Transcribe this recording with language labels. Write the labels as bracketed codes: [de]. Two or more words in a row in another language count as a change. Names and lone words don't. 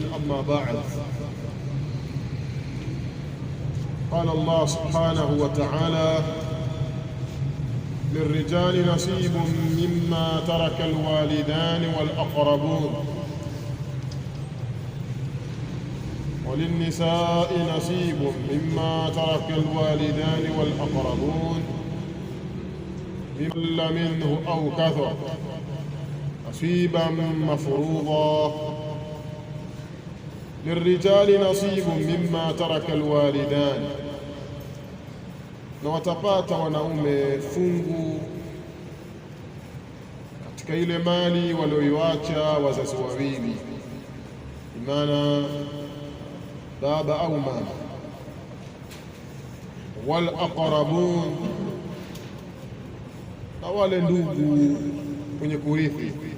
[ar] أما بعد، قال الله سبحانه وتعالى: للرجال نصيب مما ترك الوالدان والأقربون وللنساء نصيب مما ترك الوالدان والأقربون مما منه أو كثر نصيبا مفروضا. للرجال نصيب مما ترك الوالدان، [sw] na watapata wanaume fungu katika ile mali walioiacha wazazi wawili, imana baba au mama. [ar] والأقربون, [sw] na wale ndugu wenye kurithi.